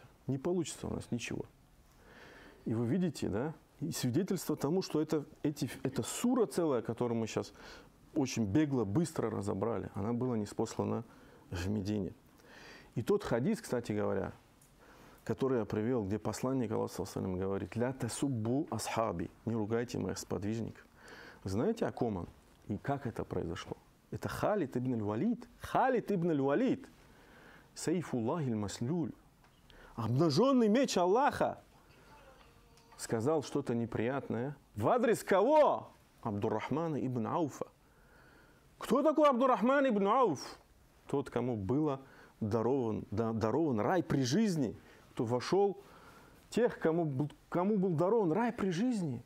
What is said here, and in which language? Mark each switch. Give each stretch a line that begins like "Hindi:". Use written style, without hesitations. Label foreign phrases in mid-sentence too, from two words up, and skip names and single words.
Russian: Не получится у нас ничего. И вы видите, да, и свидетельство тому, что это сура целая, которую мы сейчас очень бегло, быстро разобрали, она была ниспослана в Медине. И тот хадис, кстати говоря, который я привел, где посланник Аллаха говорит:
Arabic: «لا تسبوا أصحابي»,
Russian: не ругайте моих сподвижников. Знаете, о ком он и как это произошло? Это Халид ибн аль-Валид. Халид ибн аль-Валид.
Arabic: سيف الله المسلول.
Russian: Обнаженный меч Аллаха. Сказал что-то неприятное. В адрес кого? Абдуррахмана ибн Ауфа. Кто такой Абдуррахман ибн Ауф? тот, кому было дарован рай при жизни, кто вошел, тех, кому был дарован рай при жизни.